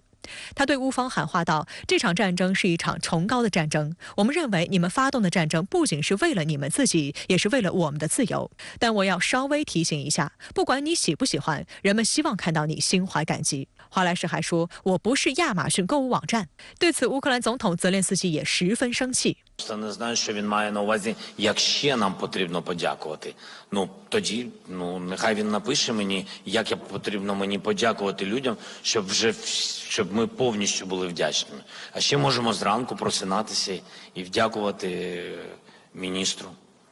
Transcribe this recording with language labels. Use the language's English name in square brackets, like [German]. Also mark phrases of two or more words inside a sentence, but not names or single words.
[Chinese] 他对乌方喊话道，这场战争是一场崇高的战争，我们认为你们发动的战争不仅是为了你们自己，也是为了我们的自由。但我要稍微提醒一下，不管你喜不喜欢，人们希望看到你心怀感激。华莱士还说，我不是亚马逊购物网站。对此，乌克兰总统泽连斯基也十分生气。 [Ukrainian] Не знаю, що він має на увазі, як ще нам потрібно подякувати. Тоді, нехай він напише мені, як потрібно мені подякувати людям, щоб ми повністю були вдячними. А ще можемо зранку просинатися і вдякувати міністру.